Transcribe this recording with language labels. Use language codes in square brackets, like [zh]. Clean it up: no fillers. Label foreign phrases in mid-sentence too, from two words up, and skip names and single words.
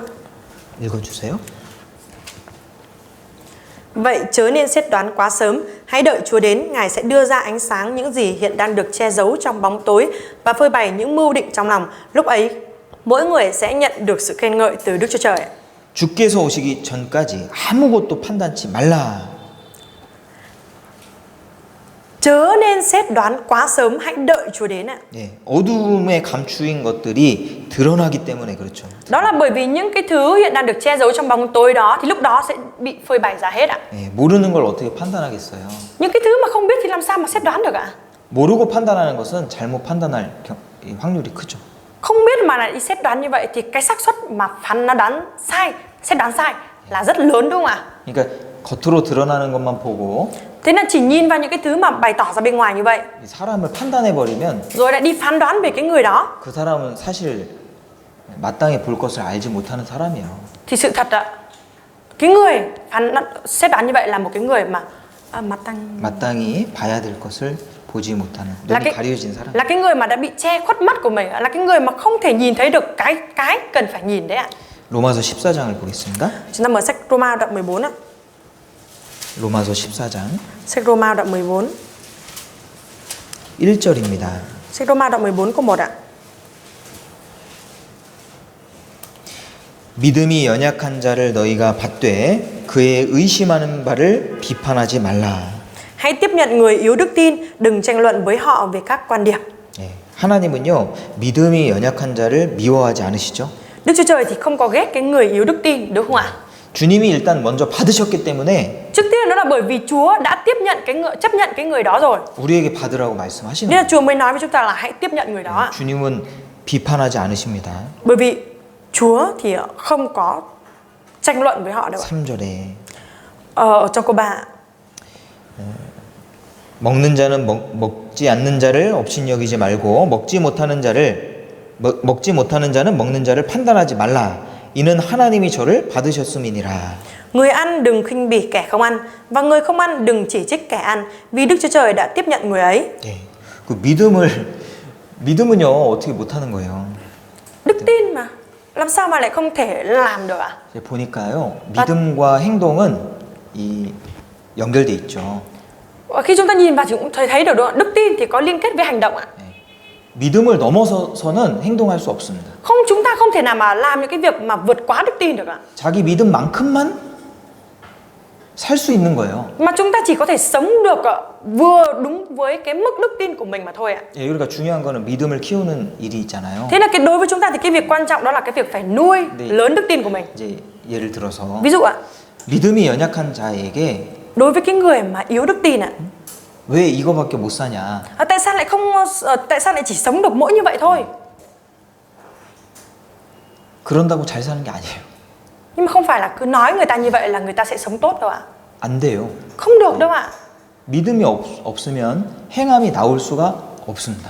[ko] 읽어주세요. [vi] Vậy chớ nên xét đoán quá sớm, hãy đợi Chúa đến, Ngài sẽ đưa ra ánh sáng những gì hiện đang được che giấu trong bóng tối và phơi bày những mưu định trong lòng. Lúc ấy, mỗi người sẽ nhận được sự khen ngợi từ Đức Chúa Trời. [ko] 주께서 오시기 전까지 아무것도 판단치 말라. [vi] Chớ nên xét đoán quá sớm, hãy đợi Chúa đến ạ. [ko] 예, 어두움에 감추인 것들이 드러나기 때문에 그렇죠. [vi] Đó là bởi vì những cái thứ hiện đang được che giấu trong bóng tối đó thì lúc đó sẽ bị phơi bày ra hết ạ. [ko] 예, 모르는 걸 어떻게 판단하겠어요? [vi] Những cái thứ mà không biết thì làm sao mà xét đoán được ạ? [ko] 모르고 판단하는 것은 잘못 판단할 이 확률이 크죠. [vi] Không biết mà lại đi xét đoán như vậy thì cái xác suất mà phán nó đoán sai, xét đoán sai là rất lớn đúng không ạ? [ko] 그러니까 겉으로 드러나는 것만 보고 [vi] Thế nên chỉ nhìn vào những cái thứ mà bày tỏ ra bên ngoài như vậy [ko] 이 사람을 판단해버리면 [vi] rồi lại đi phán đoán về cái người đó [ko] 그 사람은 사실 마땅히 볼 것을 알지 못하는 사람이에요. [vi] thì sự thật ạ, cái người xét đoán như vậy là một cái người mà [ko] 마땅히 봐야 될 것을 보지 못하는 [vi] là [ko] 눈이 가려진 사람. [vi] là cái người mà đã bị che khuất mắt của mình, là cái người mà không thể nhìn thấy được cái cần phải nhìn đấy ạ. [ko] 로마서 14장을 보겠습니다. [vi] Chúng ta mở sách Roma đoạn 14 ạ. [ko] 로마서 14장 [vi] Sách Roma đoạn 14. [ko] 1절입니다. [vi] Sách Roma đoạn 14 câu 1 ạ. [ko] 믿음이 연약한 자를 너희가 받되 그의 의심하는 바를 비판하지 말라. [vi] Hãy tiếp nhận người yếu đức tin, đừng tranh luận với họ về các quan điểm. [ko] 예, 하나님은요 믿음이 연약한 자를 미워하지 않으시죠? [vi] Đức Chúa Trời thì không có ghét cái người yếu đức tin đúng không ạ? [ko] 주님이 일단 먼저 받으셨기 때문에 [vi] Trước tiên đó là bởi vì Chúa đã chấp nhận cái người đó rồi. [ko] 우리에게 받으라고 말씀하시는 [vi] Nên là [ko] 거예요. [vi] Chúa mới nói với chúng ta là hãy tiếp nhận người đó ạ. [ko] 주님은 비판하지 않으십니다. [vi] Bởi vì Chúa thì không có tranh luận với họ đâu ạ. [ko] 3절에 [vi] Ở trong câu 3 ạ. [ko] 먹는 자는 먹지 않는 자를 업신여기지 말고 먹지 못하는 자는 먹는 자를 판단하지 말라. 이는 하나님이 저를 받으셨음이니라. [vi] Người ăn đừng khinh bỉ kẻ không ăn, và người không ăn đừng chỉ trích kẻ ăn, vì Đức Chúa Trời đã tiếp nhận người ấy. [ko] 예, 그 믿음은요 어떻게 못하는 거예요. [vi] Đức tin mà làm sao mà lại không thể làm được ạ? [ko] 이제 보니까요 믿음과 행동은 연결돼 있죠. [vi] Khi chúng ta nhìn vào thì cũng thấy được đúng không? Đức tin thì có liên kết với hành động ạ. [ko] 믿음을 넘어서서는 행동할 수 없습니다. [vi] Không, chúng ta không thể nào mà làm những cái việc mà vượt quá đức tin được ạ. [ko] 자기 믿음만큼만 살 수 있는 거예요. [vi] Mà chúng ta chỉ có thể sống được vừa đúng với cái mức đức tin của mình mà thôi ạ. [ko] 예, 그러니까 중요한 거는 믿음을 키우는 일이 있잖아요. [vi] Thế là đối với chúng ta thì cái việc quan trọng đó là cái việc phải nuôi lớn đức tin của mình. [ko] 이제 예를 들어서 [vi] Ví dụ ạ, [ko] 믿음이 연약한 자에게 [vi] đối với cái người mà yếu đức tin ạ, [ko] 왜 이거밖에 못 사냐? [vi] tại sao lại chỉ sống được mỗi như vậy thôi? [ko] 그런다고 잘 사는 게 아니에요. [vi] Nhưng mà không phải là cứ nói người ta như vậy là người ta sẽ sống tốt đâu ạ. [ko] 안 돼요. [vi] Không được đâu ạ. [ko] 믿음이 없으면 행함이 나올 수가 없습니다.